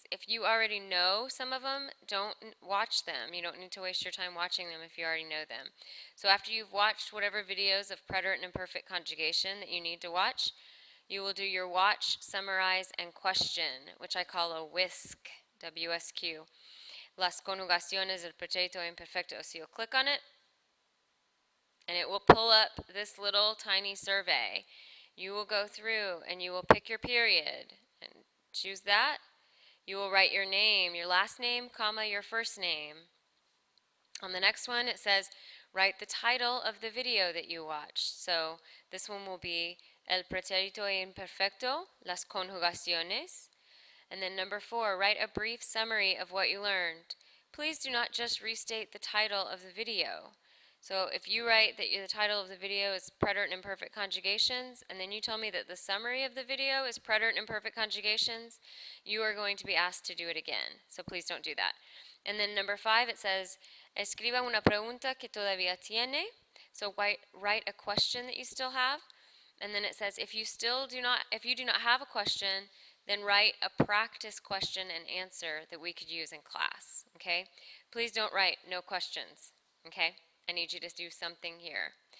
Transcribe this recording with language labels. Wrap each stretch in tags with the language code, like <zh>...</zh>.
<en>If you already know some of them, don't watch them. You don't need to waste your time watching them if you already know them. So after you've watched whatever videos of preterite and imperfect conjugation that you need to watch, you will do your watch, summarize, and question, which I call a WISC, W-S-Q.</en> <es>Las conjugaciones del pretérito imperfecto.</es> <en>So you'll click on it, and it will pull up this little tiny survey. You will go through, and you will pick your period, and choose that. You will write your name, your last name, comma, your first name. On the next one, it says, write the title of the video that you watched. So this one will be</en> <es>El pretérito imperfecto, las conjugaciones.</es> <en>And then number 4, write a brief summary of what you learned. Please do not just restate the title of the video. So if you write that the title of the video is preterite and imperfect conjugations, and then you tell me that the summary of the video is preterite and imperfect conjugations, you are going to be asked to do it again. So please don't do that. And then number 5, it says,</en> <es>escriba una pregunta que todavía tiene.</es> <en>So write a question that you still have. And then it says, if you do not have a question, then write a practice question and answer that we could use in class, okay? Please don't write no questions, okay? I need you to do something here.</en>